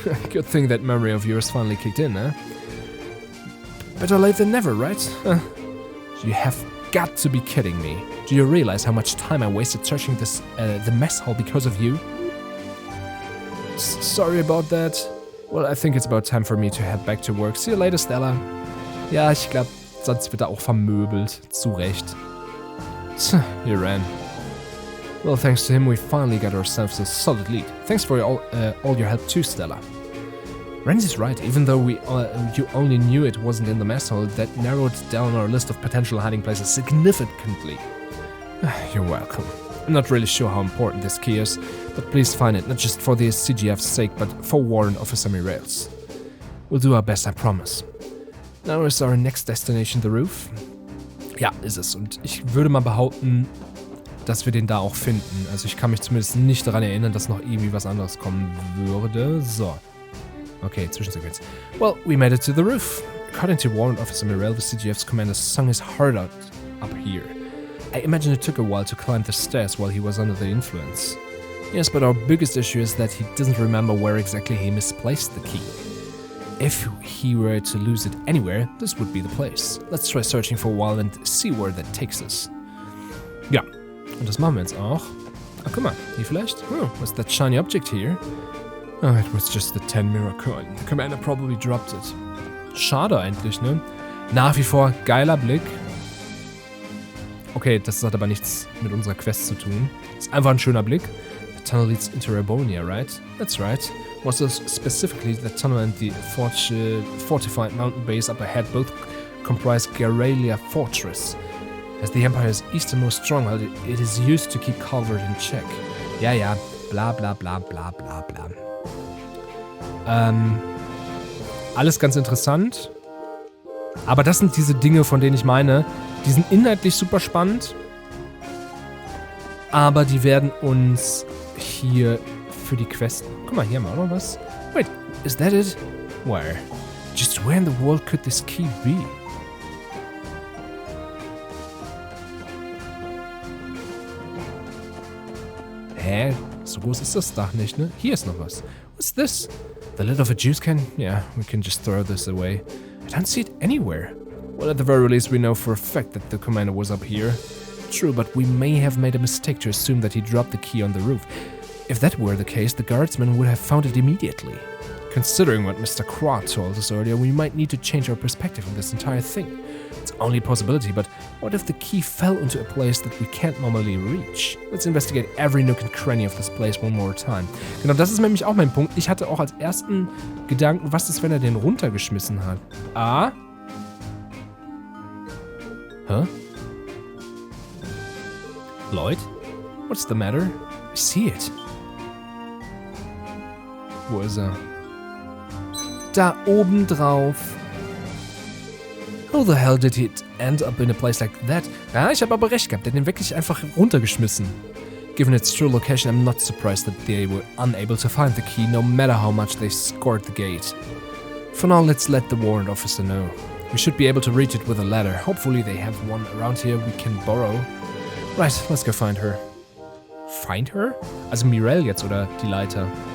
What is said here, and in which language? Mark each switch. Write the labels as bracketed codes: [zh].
[en] Good thing that memory of yours finally kicked in, eh? Better late than never, right? You have got to be kidding me. Do you realize how much time I wasted searching the mess hall because of you? Sorry about that. Well, I think it's about time for me to head back to work. See you later, Stella. [de] Ja, ich glaube, sonst wird er auch vermöbelt. Zu Recht. [en] He ran. Well, thanks to him, we finally got ourselves a solid lead. Thanks for all your help too, Stella. Randy's right, even though you only knew it wasn't in the mess hall, that narrowed down our list of potential hiding places significantly. You're welcome. I'm not really sure how important this key is, but please find it, not just for the CGF's sake, but for Warrant Officer Mirel's. We'll do our best, I promise. Now is our next destination the roof? [de] Ja, ist es. Und ich würde mal behaupten, dass wir den da auch finden. Also ich kann mich zumindest nicht daran erinnern, dass noch irgendwie was anderes kommen würde. So. Okay, Zwischensequenz. [en] Well, we made it to the roof. According to Warrant Officer Mirel, the CGF's commander sung his heart out up here. I imagine it took a while to climb the stairs while he was under the influence. Yes, but our biggest issue is that he doesn't remember where exactly he misplaced the key. If he were to lose it anywhere, this would be the place. Let's try searching for a while and see where that takes us. [de] Ja, und das machen wir jetzt auch. Ah, guck mal, hier vielleicht? [en] Oh, what's that shiny object here? Oh, it was just the 10 mirror coin. The commander probably dropped it. [de] Schade eigentlich, ne? Nach wie vor geiler Blick. Okay, das hat aber nichts mit unserer Quest zu tun. Ist einfach ein schöner Blick. [en] The tunnel leads into Rabonia, right? That's right. Was specifically the tunnel and the fortified mountain base up ahead both comprise Geralia Fortress. As the Empire's easternmost stronghold, it is used to keep Calvert in check. [de] Ja, bla bla bla bla bla bla. Alles ganz interessant. Aber das sind diese Dinge, von denen ich meine, die sind inhaltlich super spannend, aber die werden uns hier für die Quest... Guck mal, hier haben wir auch noch was. [en] Wait, is that it? Where? Just where in the world could this key be? Hä? [de] So groß ist das Dach nicht, ne? Hier ist noch was. [en] What's this? The lid of a juice can? Yeah, we can just throw this away. I don't see it anywhere. Well, at the very least, we know for a fact that the commander was up here. True, but we may have made a mistake to assume that he dropped the key on the roof. If that were the case, the guardsmen would have found it immediately. Considering what Mr. Croix told us earlier, we might need to change our perspective on this entire thing. It's only a possibility, but what if the key fell into a place that we can't normally reach? Let's investigate every nook and cranny of this place one more time. [de] Genau, das ist nämlich auch mein Punkt. Ich hatte auch als ersten Gedanken, was ist, wenn er den runtergeschmissen hat? Ah? Huh? [en] Lloyd? What's the matter? I see it. [de] Wo ist er? Da oben drauf. [en] How the hell did it end up in a place like that? [de] Ja, ich habe aber recht gehabt. Der hat den wirklich einfach runtergeschmissen. [en] Given its true location, I'm not surprised that they were unable to find the key, no matter how much they scored the gate. For now, let's let the warrant officer know. We should be able to reach it with a ladder. Hopefully they have one around here we can borrow. Right, let's go find her. Find her? [de] Also Mirelle jetzt oder die Leiter?